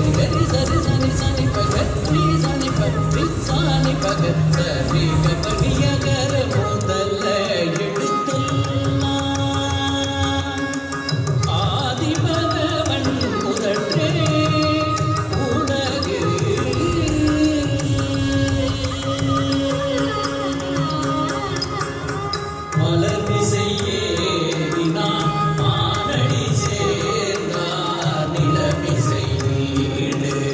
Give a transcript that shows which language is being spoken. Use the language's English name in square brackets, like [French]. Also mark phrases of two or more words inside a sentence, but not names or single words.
[Tamil] Gari sari sani sani paga ni sani pagri sani paga sari gapaniya gar modalla eduthulla ஆதி பகவன் முதற்றே உலகு மலர் மிசையேறினான் மானடி சேர்ந்தார் நிலமிசை வீடு